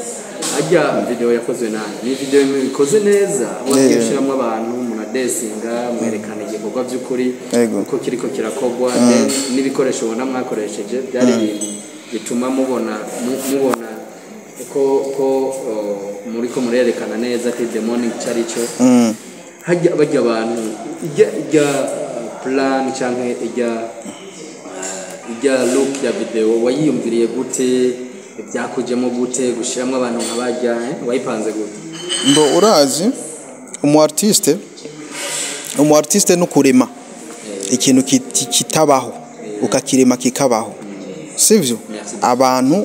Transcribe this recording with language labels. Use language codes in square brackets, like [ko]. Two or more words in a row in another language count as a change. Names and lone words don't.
[rn] ajya video yakozwe ni video ikoze neza wakishiramo abantu munadesinga mwerekana igikorwa by'ukuri uko kiriko kirakogwa n'ibikoresho ubona mwakoresheje byari ibintu bituma mubona ko muriko murerekana neza Till the Morning cyari cyo hajya bajya abantu ijya plan cyangwa ijya look ya video wayiyumviriye gute byakujemo gute gushiramo abantu nk'abajya wayipanze gute ndo urazi umu artiste no kurema ikintu kitabaho ukakirema kikabaho sivyo abantu